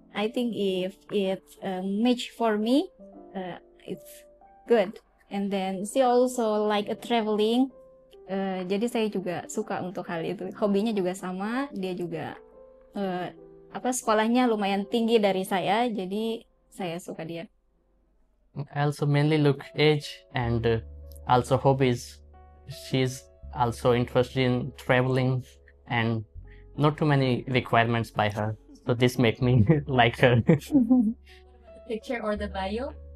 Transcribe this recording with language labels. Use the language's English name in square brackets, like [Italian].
[English] I think if it's match for me, it's good. And then she also like a traveling. [Indonesian] Jadi saya juga suka untuk hal itu. Hobinya juga sama. Dia juga sekolahnya lumayan tinggi dari saya. Jadi saya suka dia. [English] I also mainly look age and also hobbies. She's also interested in traveling and not too many requirements by her. So this make me like her. Picture or the bio?